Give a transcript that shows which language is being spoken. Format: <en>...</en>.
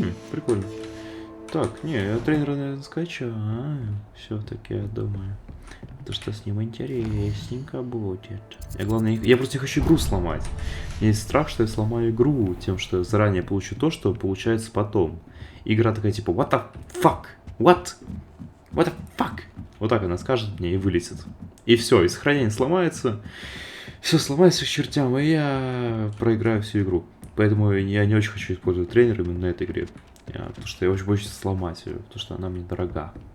<ru>Прикольно. Так, не, я тренера, наверное, скачаю. Все-таки, я думаю. Это что с ним интересненько будет. Я просто не хочу игру сломать. У меня есть страх, что я сломаю игру тем, что я заранее получу то, что получается потом. Игра такая типа,</ru> <en>what the fuck? What the fuck?</en> <ru>Вот так она скажет мне и вылетит. И все, и сохранение сломается. Все сломается к чертям, и я проиграю всю игру. Поэтому я не очень хочу использовать тренера именно на этой игре. Потому что я очень боюсь сломать ее, потому что она мне дорога.</ru>